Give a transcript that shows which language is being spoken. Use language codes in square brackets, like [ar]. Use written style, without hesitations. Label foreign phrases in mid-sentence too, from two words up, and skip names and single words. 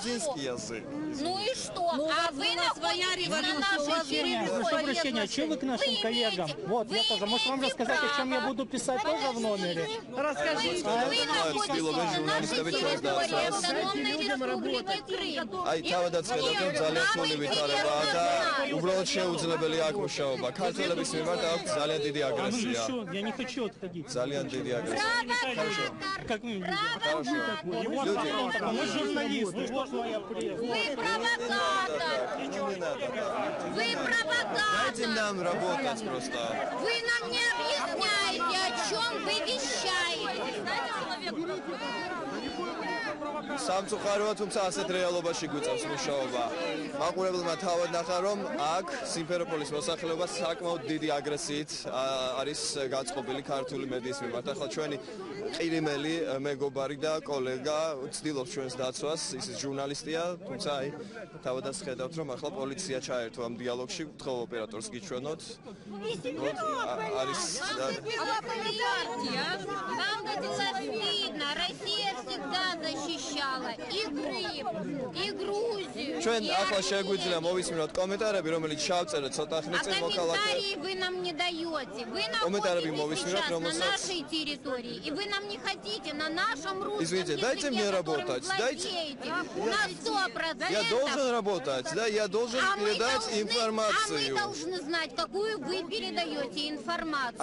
[ru] грузинский язык. Ну и что? А вы находитесь на нашей территории. Прошу прощения, что вы к нашим коллегам? Вот, я тоже. Может вам рассказать, о чем я буду писать тоже в номере? Расскажите. Вы находитесь на нашей территории автономной республики Крым. [ka] Აი თავადაც ხედავთ ძალიან სრული ვითარებაა და უბრალოდ შეუძლებელი აქ მუშაობა. ქართველების მიმართ აქვს ძალიან დიდი აგრესია. [ru] Я не хочу отходить. [ka] ძალიან დიდი აგრესია. [ru] Как вы видите? Мы журналисты, вот моя пресса. Вы провокатор. Вы Дайте провокатор. нам работать просто. Вы нам не объясняете, о чем вы вещаете. [ka] სამწუხაროა, თუმცა ასეთ რეალობაში გვიწევს მუშაობა. მაყურებელმა თავად ნახა, რომ აქ სიმფეროპოლის მოსახლეობა საკმაოდ დიდი აგრესიით არის გაწყობილი ქართული მედიის მიმართ. ახლა ჩვენი ყირიმელი მეგობარი და კოლეგა ცდილობს ჩვენს დაცვას, ის ჟურნალისტია, თუმცა აი თავადაც ხედავთ, რომ ახლა полиция ჩაერთო ამ დიალოგში, გთხოვ ოპერატორს გიჩვენოთ. არის [ru] Вам было видно, Россия всегда защищала и Крым, и Грузию. [ka] ჩვენ ახლა შეგვიძლია მოვისმინოთ კომენტარები, რომელიც ჩავწერეთ ცოტა ხნის წინ მოქალაქე. [ru] Комментарии вы нам не даете. Вы Комментарии находитесь [ka] мовисминат, [ru] сейчас на Ромасац. нашей территории, и вы нам не хотите на нашем русском Извините, дайте языке, мне которым работать, дайте. владеете. На 100%. Я должен работать, да, я должен передать информацию. А мы должны знать, какую вы передаете информацию.